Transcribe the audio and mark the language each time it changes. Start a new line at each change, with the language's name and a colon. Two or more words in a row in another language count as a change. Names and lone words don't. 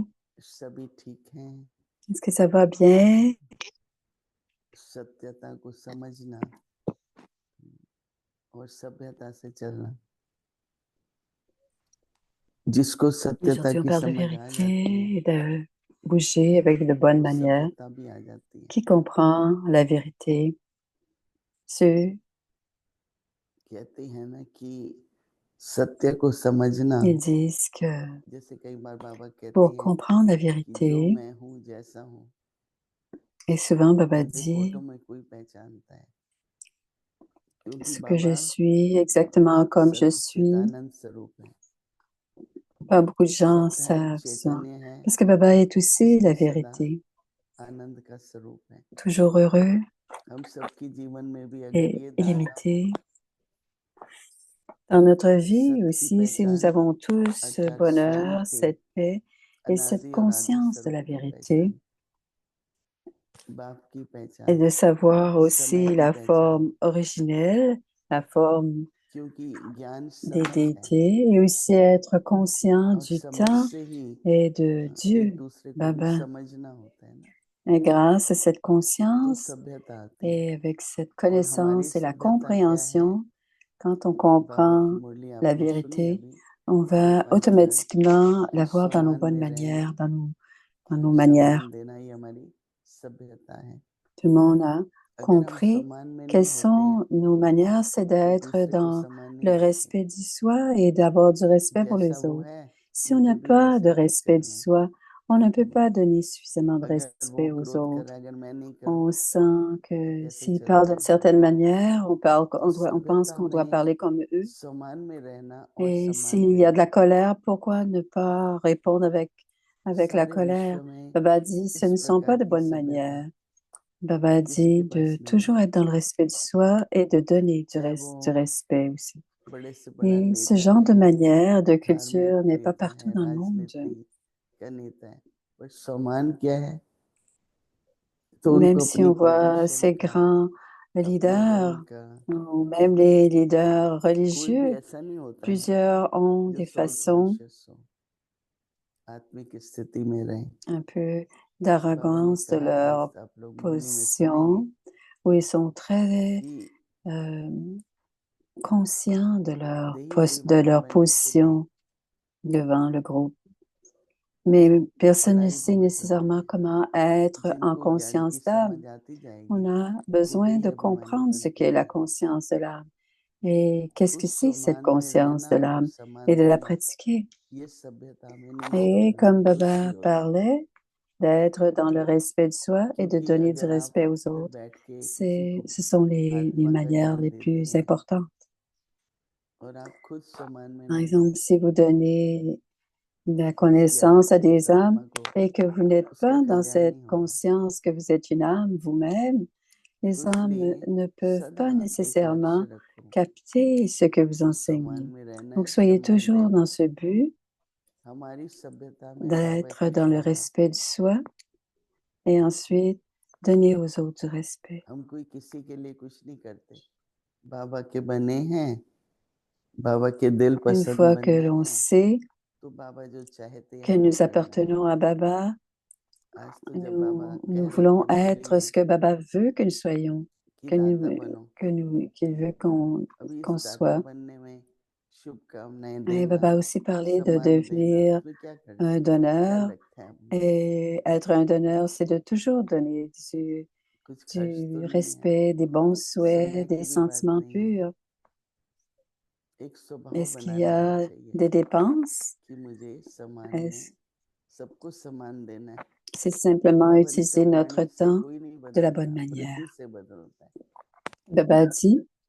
Hindi: सभी ठीक हैं
French: Est-ce que ça va bien?
Hindi: सत्यता को समझना और सभ्यता से चलना जिसको सत्यता
French: Aujourd'hui, on
Hindi: की
French: parle de
Hindi: समझ आ जाती है
French: vérité et de bouger avec de bonnes manières.
Hindi: सभ्यता भी आ जाती है
French: Qui comprend la vérité? Ceux
Hindi: कहते हैं ना कि सत्य को समझना
French: ils disent que
Hindi: जैसे कई बार बाबा कहते
French: pour
Hindi: हैं
French: comprendre la
Hindi: कि जो
French: vérité,
Hindi: मैं हूँ जैसा हूँ
French: et souvent Baba
Hindi: मुझे
French: dit,
Hindi: फोटो में कोई पहचानता है क्योंकि
French: ce que je
Hindi: बाबा
French: suis exactement comme je suis,
Hindi: सच्चिदानंद स्वरूप है
French: pas beaucoup de gens
Hindi: सत्य है
French: savent ça.
Hindi: चैतन्य है
French: Parce que Baba est aussi la
Hindi: इसलिए सदा
French: vérité,
Hindi: आनंद का स्वरूप है
French: toujours heureux
Hindi: हम सबके जीवन में भी अगर
French: et
Hindi: ये धारणा
French: illimité. Dans notre vie
Hindi: सत्य की
French: aussi, si nous
Hindi: पहचान
French: avons tous ce
Hindi: अर्थात स्वयं
French: bonheur,
Hindi: के
French: cette paix et cette
Hindi: अनादि और आदि
French: conscience de la
Hindi: स्वरूप की
French: vérité,
Hindi: पहचान बाप की
French: et
Hindi: पहचान
French: de savoir
Hindi: समय
French: aussi
Hindi: की
French: la
Hindi: पहचान
French: forme originelle, la forme
Hindi: क्योंकि ज्ञान
French: des
Hindi: समय है
French: déités, et aussi être conscient
Hindi: और
French: du
Hindi: समय
French: temps
Hindi: से ही
French: et de
Hindi: एक
French: Dieu,
Hindi: दूसरे को भी
French: Baba.
Hindi: समझना होता है ना
French: Et grâce à cette
Hindi: तो
French: conscience
Hindi: सभ्यता आती है
French: et avec cette
Hindi: और हमारी
French: connaissance et la
Hindi: सभ्यता क्या है
French: compréhension, quand on
Hindi: बाबा की
French: comprend
Hindi: मुरली
French: la
Hindi: आपने सुनी
French: vérité,
Hindi: अभी
French: on va
Hindi: 5 चरण
French: automatiquement
Hindi: कि
French: la voir dans nos
Hindi: सम्मान
French: bonnes
Hindi: में रहना
French: manières, dans
Hindi: तो
French: nos
Hindi: सम्मान
French: manières.
Hindi: देना ही हमारी सभ्यता है
French: Tout le monde a
Hindi: अगर हम
French: compris
Hindi: सम्मान में
French: quelles
Hindi: नहीं होते
French: sont nos manières, c'est
Hindi: तो
French: d'être
Hindi: दूसरे को
French: dans
Hindi: सम्मान नहीं
French: le
Hindi: देते
French: respect du soi et d'avoir du respect pour
Hindi: जैसा
French: les
Hindi: वो
French: autres.
Hindi: है
French: Si on
Hindi: मुझे
French: n'a
Hindi: भी
French: pas
Hindi: वैसा
French: de
Hindi: ही
French: respect du
Hindi: करना
French: soi, on ne peut
Hindi: है
French: pas donner suffisamment de
Hindi: अगर वो
French: respect aux
Hindi: क्रोध कर
French: autres.
Hindi: रहा है अगर मैं नहीं करूं
French: On sent que
Hindi: कैसे
French: s'ils parlent d'une
Hindi: चलेगा
French: certaine manière,
Hindi: तो
French: on pense
Hindi: सभ्यता
French: qu'on doit
Hindi: में
French: parler comme eux.
Hindi: सम्मान में रहना और
French: Et
Hindi: सम्मान
French: s'il y a de
Hindi: देना
French: la colère, pourquoi ne pas répondre avec la
Hindi: सारे
French: colère?
Hindi: विश्व में
French: Baba dit, ce
Hindi: इस
French: ne sont pas
Hindi: प्रकार
French: de
Hindi: की
French: bonnes
Hindi: सभ्यता
French: manières. Baba
Hindi: किसी
French: dit
Hindi: के पास
French: de
Hindi: नहीं है
French: toujours être dans le respect de soi et de donner
Hindi: चाहे
French: du
Hindi: वो
French: respect aussi.
Hindi: बड़े से बड़ा
French: Et ce
Hindi: नेता
French: genre
Hindi: है
French: de manière, de
Hindi: धार्मिक
French: culture n'est pas
Hindi: नेता
French: partout
Hindi: है
French: dans le monde.
Hindi: राजनीति का नेता है पर सम्मान क्या है तो
French: Même
Hindi: उनको
French: si
Hindi: अपनी
French: on voit
Hindi: पोजीशन
French: ces
Hindi: का
French: grands
Hindi: अपने रोल
French: leaders,
Hindi: का
French: ou même les leaders
Hindi: कोई भी
French: religieux,
Hindi: ऐसा नहीं होता है
French: plusieurs ont
Hindi: जो
French: des
Hindi: सोल
French: façons
Hindi: कॉन्शियस हो आत्मिक स्थिति में रहे
French: un peu
Hindi: बाबा ने
French: d'arrogance de
Hindi: कहा आज
French: leur
Hindi: आप लोग मुरली में सुनेंगे
French: position, où ils sont très
Hindi: कि
French: euh, conscients
Hindi: देही
French: de leur
Hindi: अभिमानियों को भी
French: position devant le groupe. Mais personne ne
Hindi: पढ़ाई
French: sait
Hindi: बहुत होती
French: nécessairement
Hindi: है
French: comment être en
Hindi: जिनको ज्ञान की
French: conscience d'âme.
Hindi: समझ आती
French: On
Hindi: जाएगी
French: a
Hindi: वो
French: besoin
Hindi: देही
French: de
Hindi: अभिमानी
French: comprendre ce qu'est
Hindi: बनते
French: la
Hindi: हैं
French: conscience de l'âme et qu'est-ce
Hindi: तो
French: que c'est cette
Hindi: सम्मान में
French: conscience
Hindi: रहना
French: de
Hindi: और
French: l'âme
Hindi: सम्मान
French: et de la
Hindi: देना
French: pratiquer.
Hindi: ये सभ्यता में नहीं
French: Et
Hindi: सीखना
French: comme
Hindi: कुछ भी
French: Baba
Hindi: होता है
French: parlait, d'être dans le respect de soi et de
Hindi: क्योंकि
French: donner du
Hindi: अगर आप
French: respect aux
Hindi: फिर
French: autres,
Hindi: बैठ के किसी को
French: ce sont les
Hindi: आत्मा का
French: manières
Hindi: ज्ञान
French: les
Hindi: देते
French: plus
Hindi: हैं
French: importantes.
Hindi: और आप खुद सम्मान में
French: Par
Hindi: नहीं
French: exemple,
Hindi: रहते
French: si vous donnez de la
Hindi: किसी
French: connaissance à
Hindi: किस
French: des âmes
Hindi: आत्मा को
French: et que vous n'êtes
Hindi: उसका
French: pas dans
Hindi: कल्याण
French: cette
Hindi: नहीं होगा
French: conscience que vous êtes une âme vous-même,
Hindi: तो
French: les âmes
Hindi: इसलिए
French: ne peuvent
Hindi: सदा
French: pas
Hindi: एक
French: nécessairement
Hindi: लक्ष्य रखो
French: capter ce que vous
Hindi: कि सम्मान
French: enseignez.
Hindi: में रहना
French: Donc,
Hindi: है
French: soyez
Hindi: सम्मान
French: toujours
Hindi: देना
French: dans
Hindi: है
French: ce but
Hindi: हमारी सभ्यता में बाबा
French: d'être
Hindi: की
French: dans le
Hindi: सेवा
French: respect du soi et ensuite donner aux autres du respect.
Hindi: हम कोई किसी के लिए कुछ नहीं करते बाबा के बने हैं बाबा के दिल
French: Une
Hindi: पसंद
French: fois que
Hindi: बंदे
French: l'on
Hindi: हैं
French: sait
Hindi: तो बाबा जो चाहते हैं
French: que
Hindi: हम वो
French: nous
Hindi: करना है
French: appartenons à Baba,
Hindi: आज तो जब बाबा
French: nous
Hindi: कह रहे हैं कि
French: voulons
Hindi: मुरली
French: être
Hindi: में
French: ce que Baba veut que nous soyons,
Hindi: कि
French: que
Hindi: दाता
French: nous,
Hindi: बनो
French: qu'il veut
Hindi: अभी इस
French: qu'on
Hindi: दाता
French: soit.
Hindi: बनने में शुभकामनाएं
French: Et
Hindi: देना,
French: Baba a aussi parlé de
Hindi: सम्मान देना,
French: devenir
Hindi: उसमें क्या
French: un
Hindi: ख्याल
French: donneur.
Hindi: रखा है हमने?
French: Et être un donneur, c'est de toujours donner
Hindi: कुछ खर्च तो
French: du
Hindi: नहीं है,
French: respect, des bons souhaits,
Hindi: संज्ञा
French: des
Hindi: की भी बात
French: sentiments
Hindi: नहीं है,
French: purs.
Hindi: एक स्वभाव
French: Est-ce qu'il
Hindi: बना
French: y
Hindi: लेना
French: a
Hindi: चाहिए
French: des dépenses?
Hindi: कि मुझे सम्मान में
French: Est-ce-
Hindi: सबको सम्मान देना है।
French: C'est simplement
Hindi: बाबा ने
French: utiliser
Hindi: कहा
French: notre
Hindi: वाणी से
French: temps
Hindi: कोई नहीं
French: de la bonne
Hindi: बदलता,
French: manière.
Hindi: वृत्ति से बदलता है।
French: Baba dit,